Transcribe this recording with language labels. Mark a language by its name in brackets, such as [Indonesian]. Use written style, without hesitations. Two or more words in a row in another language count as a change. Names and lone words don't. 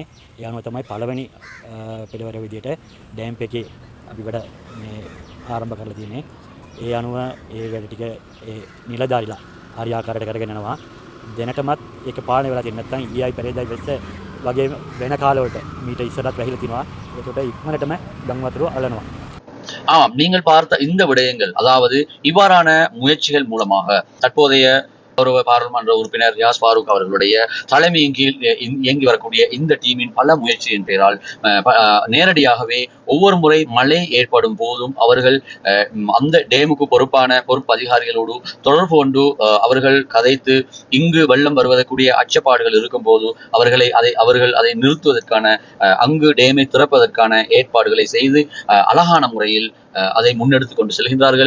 [Sinhala] ඒ අනුව තමයි පළවෙනි පිළිවෙල විදිහට ඩෑම් එකේ අපි වැඩ මේ ආරම්භ කරලා තියෙන්නේ. ඒ අනුව ඒ වැඩ ටික ඒ නිලධාරීලා හරි ආකාරයට කරගෙන යනවා. දැනටමත් ඒක පාලනය වෙලා තියෙන නැත්නම් ඊයි පෙරේදා වෙස්ස වගේ වෙන කාලවලට මීට ඉස්සරහත් වැහිලා තිනවා. ඒකට ඉක්මනටම ගම් වතුර අලනවා. [Tamil] ஆமாம், நீங்கள் பார்த்த இந்த விடயங்கள், அதாவது இவ்வாறான முயற்சிகள் மூலமாக தற்போதைய கௌரவ பாராளுமன்ற உறுப்பினர் ரியாஸ் ஃபாரூக் அவர்களுடைய தலைமையின் கீழ் இயங்கி வரக்கூடிய இந்த டீமின் பல முயற்சியின் பெயரால் நேரடியாகவே ஒவ்வொரு முறை மழை ஏற்படும் போதும் அவர்கள் அந்த டேமுக்கு பொறுப்பு அதிகாரிகளோடு தொடர்பு கொண்டு அவர்கள் கதைத்து இங்கு வெள்ளம் வருவதற்குரிய அச்சப்பாடுகள் இருக்கும் போது அவர்கள் அதை நிறுத்துவதற்கான அங்கு டேமை திறப்பதற்கான ஏற்பாடுகளை செய்து அழகான முறையில் அதை முன்னெடுத்துக் கொண்டு செல்கின்றார்கள்.